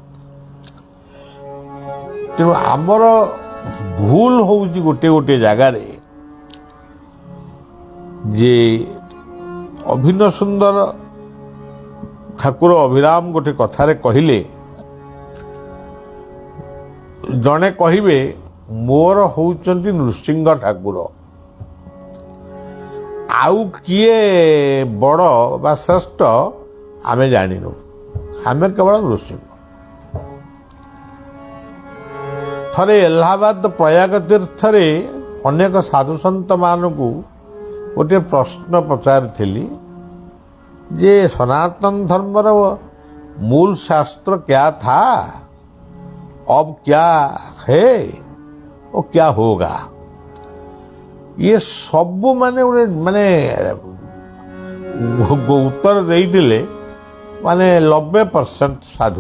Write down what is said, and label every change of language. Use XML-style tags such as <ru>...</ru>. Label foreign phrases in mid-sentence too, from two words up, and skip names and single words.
<or>ତେଣୁ ଆମର ଭୁଲ ହେଉଛି ଗୋଟେ ଗୋଟେ ଜାଗାରେ ଯେ ଅଭିନ୍ନ ସୁନ୍ଦର ଠାକୁର ଅଭିରାମ ଗୋଟେ କଥାରେ କହିଲେ, ଜଣେ କହିବେ ମୋର ହେଉଛନ୍ତି ନୃସିଂହ ଠାକୁର, ଆଉ କିଏ ବଡ଼ ବା ଶ୍ରେଷ୍ଠ ଆମେ ଜାଣିନୁ, ଆମେ କେବଳ ନୃସିଂହ। ଥରେ ଏଲାହାବାଦ ପ୍ରୟାଗ ତୀର୍ଥରେ ଅନେକ ସାଧୁସନ୍ତମାନଙ୍କୁ ଗୋଟିଏ ପ୍ରଶ୍ନ ପଚାରିଥିଲି ଯେ ସନାତନ ଧର୍ମର ମୂଳ</or> <hi>शास्त्र क्या था, अब क्या है और क्या होगा।</hi> <or>ଏ ସବୁ ମାନେ ମାନେ ଉତ୍ତର ଦେଇଥିଲେ ମାନେ 90% ସାଧୁ।</or>